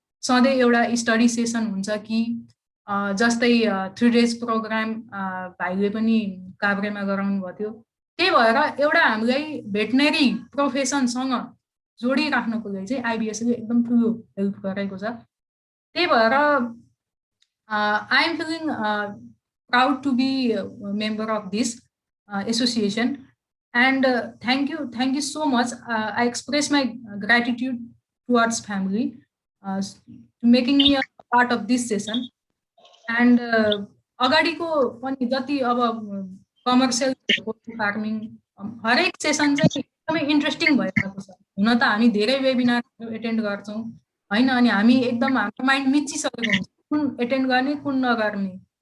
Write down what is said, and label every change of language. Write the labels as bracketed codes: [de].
[ne] सधैँ एउटा study session हुन्छ कि जस्तै 3 डेज प्रोग्राम भाइले पनि काभ्रेमा गराउनु भएको थियो। त्यही भएर एउटा हामीलाई भेटनेरी प्रोफेसनसँग जोडिराख्नको लागि चाहिँ आइबिएसएले एकदम ठुलो हेल्प गरेको छ। त्यही भएर I am feeling [en] proud to be a member of this association. And thank you so much. I express my gratitude towards family to making me a part of this session. [ne] And अगाडिको पनि जति अब commercial farming हरेक session चाहिँ एकदमै interesting भइरहेको छ। हुन त हामी धेरै वेबिनारहरू एटेन्ड गर्छौँ होइन, अनि हामी एकदम हाम्रो माइन्ड मिचिसकेको हुन्छ कुन एटेन्ड गर्ने कुन नगर्ने।